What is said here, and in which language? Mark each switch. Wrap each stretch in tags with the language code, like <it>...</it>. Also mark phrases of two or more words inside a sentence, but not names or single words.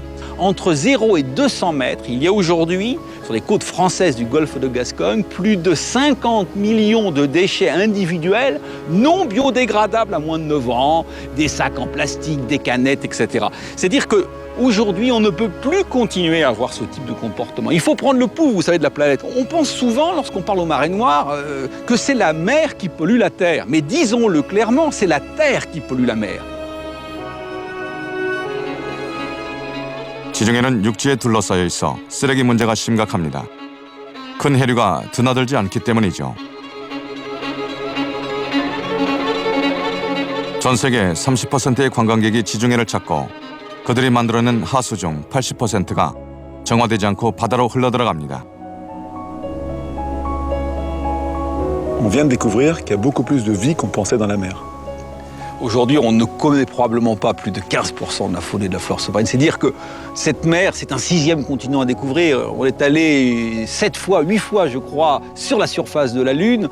<fr>Entre 0 et 200 mètres, il y a aujourd'hui, sur les côtes françaises du golfe de Gascogne, plus de 50 millions de déchets individuels non biodégradables à moins de 9 ans, des sacs en plastique, des canettes, etc. C'est-à-dire qu'aujourd'hui, on ne peut plus continuer à avoir ce type de comportement. Il faut prendre le pouls, vous savez, de la planète. On pense souvent, lorsqu'on parle aux marées noires, que c'est la mer qui pollue la Terre. Mais disons-le clairement, c'est la Terre qui pollue la mer.</fr> <ko>지중해는 육지에 둘러싸여 있어 쓰레기 문제가 심각합니다. 큰 해류가 드나들지 않기 때문이죠. 전 세계 30%의 관광객이 지중해를 찾고 그들이 만들어낸 하수 중 80%가 정화되지 않고 바다로 흘러들어갑니다.</ko> <fr>On vient de découvrir qu'il y a beaucoup plus de vie qu'on pensait dans la mer. Aujourd'hui, on ne connaît probablement pas plus de 15% de la faune et de la flore sous-marine. C'est dire que cette mer, c'est un 6e continent à découvrir. On est allé 7 fois, 8 fois, je crois, sur la surface de la Lune.</fr>